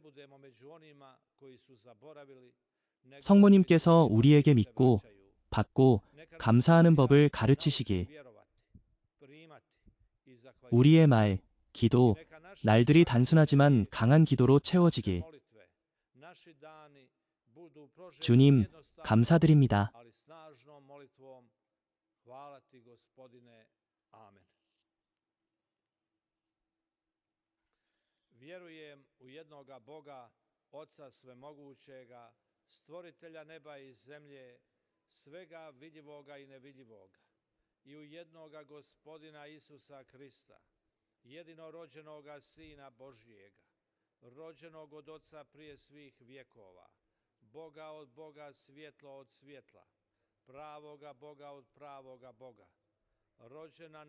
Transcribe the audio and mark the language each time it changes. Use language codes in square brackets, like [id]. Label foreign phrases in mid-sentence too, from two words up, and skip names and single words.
[ko] 성모님께서 우리에게 믿고 받고 감사하는 법을 가르치시길. 우리의 말, 기도, 날들이 단순하지만 강한 기도로 채워지길. 주님, 감사드립니다. [hr] Vjerujem u jednoga Boga, Oca svemogućega, stvoritelja neba i zemlje, svega vidljivoga i nevidljivoga, i u jednoga Gospodina Isusa Krista, jedinorođenoga Sina Božijega, rođenog od Oca prije svih vjekova, Boga od Boga, svjetlo od svjetla, pravoga Boga od pravoga Boga, rođena,